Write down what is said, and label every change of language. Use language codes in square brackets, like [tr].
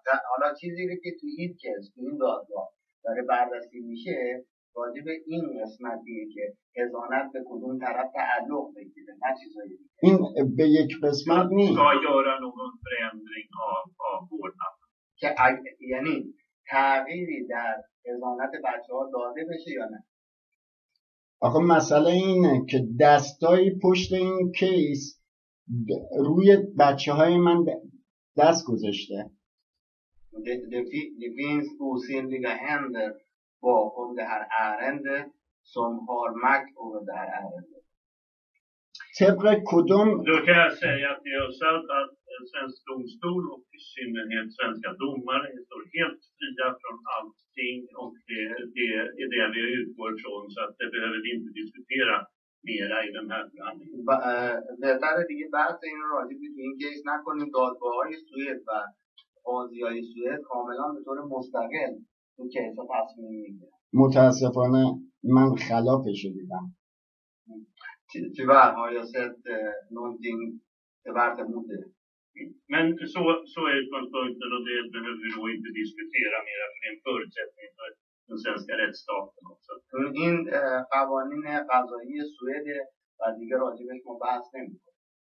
[fa] حالا چیزی که تو این کیس تو این دادگاه داره بررسی میشه راجع به این قسمتیه که حضانت به کدوم طرف تعلق بگیره نه چیزایی دیگه. این به یک قسمت نیست. [sv] Ska göra någon förändring av vårdnaden. [fa] که یعنی تغییری در حضانت بچه‌ها داده بشه یا نه. آخه مسئله اینه که دستایی پشت این کیس روی bachehöj من دست گذاشته. [sv] Det finns osynliga händer bakom det här ärendet som har makt över det här ärendet. [fa] طبق کدوم [sv] Då kan jag säga att det är sant att svensk domstol och i synnerhet svenska domare står helt fria från allting och det är det vi utgår från så att det behöver vi inte diskutera mera i den här förhandlingen. [fa] بهتره دیگه بحث این رو راجع به این کیس نکنیم. دادگاه‌های سوئد و قاضی‌های سوئد کاملا به طور مستقل تو کیس‌ها تصمیم میگیرن. متاسفانه من خلافش رو دیدم. [sv] Tyvärr har jag sett någonting värt emot det. Men så är utgångspunkten och det behöver vi då inte diskutera mer för det är en förutsättning för den svenska rättsstaten också. [fa] این قوانین قضایی سوئد و دیگه راجبش ما بحث نمی‌کنیم.